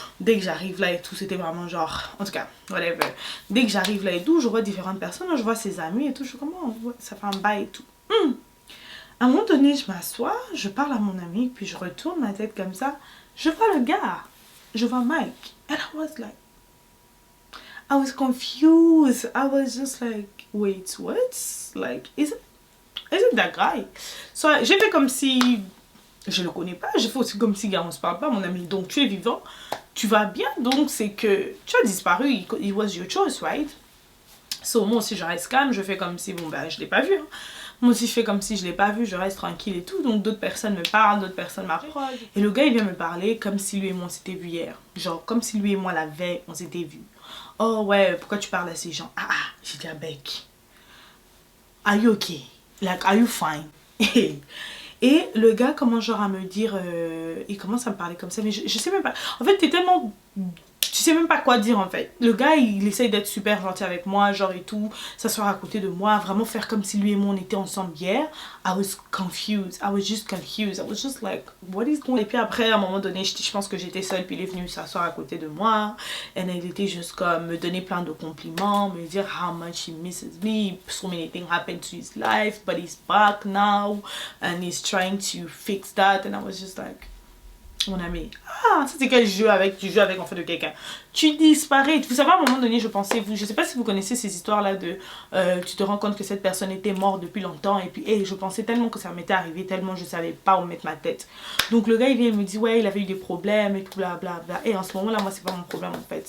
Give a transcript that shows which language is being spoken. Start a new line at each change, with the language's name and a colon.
French: Dès que j'arrive là et tout, c'était vraiment genre, en tout cas, whatever. Dès que j'arrive là et tout, je vois différentes personnes, je vois ses amis et tout, je suis comme, oh, ouais, ça fait un bail et tout. À un moment donné, je m'assois, je parle à mon ami, puis je retourne ma tête comme ça, je vois le gars, je vois Mike.
English: And I was like, I was confused. I was just like, wait, what? Like, is it that guy?
French: So, j'ai fait comme si... je le connais pas, j'ai fait aussi comme si gars on se parle pas, mon ami, donc tu es vivant, tu vas bien, donc c'est que tu as disparu,
English: it was your choice, right?
French: So, moi aussi je reste calme, je fais comme si bon ben je l'ai pas vu, hein. Moi aussi je fais comme si je l'ai pas vu, je reste tranquille et tout. Donc d'autres personnes me parlent, d'autres personnes m'approchent. Et le gars il vient me parler comme si lui et moi on s'était vu hier. Genre comme si lui et moi la veille on s'était vu. Oh ouais, pourquoi tu parles à ces gens? Ah, j'ai dit à Beck,
English: are you okay? Like, are you fine?
French: Et le gars commence genre à me dire, il commence à me parler comme ça, mais je sais même pas. En fait, t'es tellement... Tu sais même pas quoi dire en fait. Le gars il essaye d'être super gentil avec moi, genre et tout, s'asseoir à côté de moi, vraiment faire comme si lui et moi on était ensemble hier.
English: I was confused, I was just confused, I was just like, what is going on?
French: Et puis après, à un moment donné, je pense que j'étais seule, puis il est venu s'asseoir à côté de moi. Et il était juste comme me donner plein de compliments, me dire
English: how much he misses me, so many things happened to his life, but he's back now, and he's trying to fix that. And I was just like...
French: Mon ami, ah, ça c'est quel jeu avec, tu joues avec en fait de quelqu'un. Tu disparais. Vous savez, à un moment donné, je pensais, je sais pas si vous connaissez ces histoires-là de, tu te rends compte que cette personne était morte depuis longtemps et puis, je pensais tellement que ça m'était arrivé, tellement je savais pas où mettre ma tête. Donc le gars, il vient et me dit, ouais, il avait eu des problèmes et tout, blablabla. Et en ce moment-là, moi, c'est pas mon problème en fait.